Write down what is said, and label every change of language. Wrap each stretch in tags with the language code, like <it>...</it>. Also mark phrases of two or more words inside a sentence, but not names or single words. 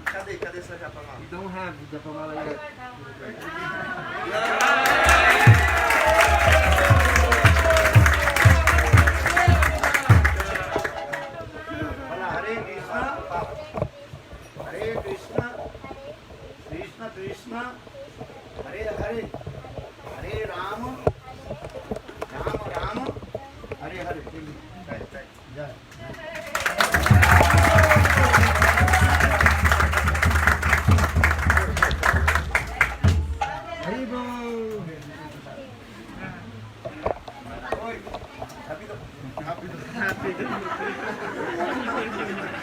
<pt>Cadê? Cadê essa japamala?</pt> <en>We don't have the Japamala yet.</en> <sa>Fala Hare Krishna, Hare Krishna, Krishna Krishna, Hare Hare, Hare Rama, Rama Rama, Hare Hare. Jai. Haribo!</sa> <pt>Oi, rápido, rápido.</pt> <en>Happy.</en>